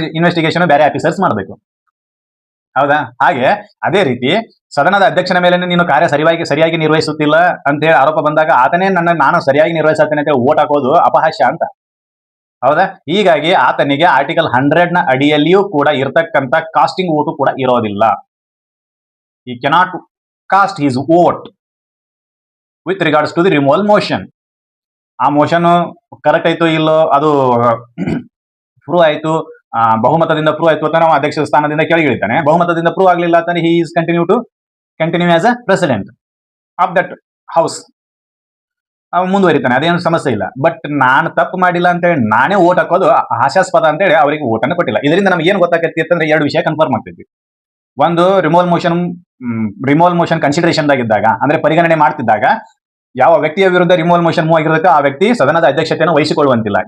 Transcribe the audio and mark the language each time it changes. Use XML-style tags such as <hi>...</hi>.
<kn>Investigation ಬೇರೆ officers ಮಾಡ್ಬೇಕು. ಹೌದಾ? ಹಾಗೆ ಅದೇ ರೀತಿ ಸದನದ ಅಧ್ಯಕ್ಷನ ಮೇಲೆ ನೀನು ಕಾರ್ಯ ಸರಿಯಾಗಿ ನಿರ್ವಹಿಸುತ್ತಿಲ್ಲ ಅಂತ ಹೇಳಿ ಆರೋಪ ಬಂದಾಗ ಆತನೇ ನಾನು ಸರಿಯಾಗಿ ನಿರ್ವಹಿಸುತ್ತೇನೆ ಅಂತ ಓಟ್ ಹಾಕೋದು ಅಪಹಾಸ್ಯ ಅಂತ. ಹೌದಾ? ಹೀಗಾಗಿ ಆತನಿಗೆ ಆರ್ಟಿಕಲ್ 100ನ ಅಡಿಯಲ್ಲಿಯೂ ಕೂಡ ಇರ್ತಕ್ಕಂಥ ಕಾಸ್ಟಿಂಗ್ ವೋಟು ಕೂಡ ಇರೋದಿಲ್ಲ.</kn> <en>He cannot cast his vote with regards to the removal motion.</en> <kn>ಆ ಮೋಷನ್ ಕರೆಕ್ಟ್ ಆಯ್ತು ಇಲ್ಲೋ ಅದು ಪ್ರೂವ್ ಆಯ್ತು, ಬಹುಮತದಿಂದ ಪ್ರೂವ್ ಆಯ್ತು ಅಂತ ನಾವು ಅಧ್ಯಕ್ಷ ಸ್ಥಾನದಿಂದ ಕೆಳಗಿಳಿತಾನೆ. ಬಹುಮತದಿಂದ ಪ್ರೂವ್ ಆಗಲಿಲ್ಲ ಅಂತ</kn> <en>he is continue as a president of that house.</en> <kn>ಅವ್ ಮುಂದುವರಿತಾನೆ, ಅದೇನು ಸಮಸ್ಯೆ ಇಲ್ಲ. ಬಟ್ ನಾನು ತಪ್ಪು ಮಾಡಿಲ್ಲ ಅಂತೇಳಿ ನಾನೇ ಓಟ್ ಹಾಕೋದು ಹಾಸ್ಯಾಸ್ಪದ ಅಂತೇಳಿ ಅವರಿಗೆ ಓಟನ್ನು ಕೊಟ್ಟಿಲ್ಲ. ಇದರಿಂದ ನಮ್ಗೆ ಏನು ಗೊತ್ತಾಗತ್ತೆ ಅಂತಂದ್ರೆ ಎರಡು ವಿಷಯ ಕನ್ಫರ್ಮ್ ಆಗ್ತೈತಿ. ಒಂದು, ರಿಮೂವಲ್ ಮೋಷನ್ ಕನ್ಸಿಡರೇಷನ್ ದಾಗಿದ್ದಾಗ ಅಂದ್ರೆ ಪರಿಗಣನೆ ಮಾಡ್ತಿದ್ದಾಗ ಯಾವ ವ್ಯಕ್ತಿಯ ವಿರುದ್ಧ ರಿಮೂವಲ್ ಮೋಷನ್ ಮೂವ್ ಆಗಿರುತ್ತೆ ಆ ವ್ಯಕ್ತಿ ಸದನದ ಅಧ್ಯಕ್ಷತೆಯನ್ನು ವಹಿಸಿಕೊಳ್ಳುವಂತಿಲ್ಲ.</kn>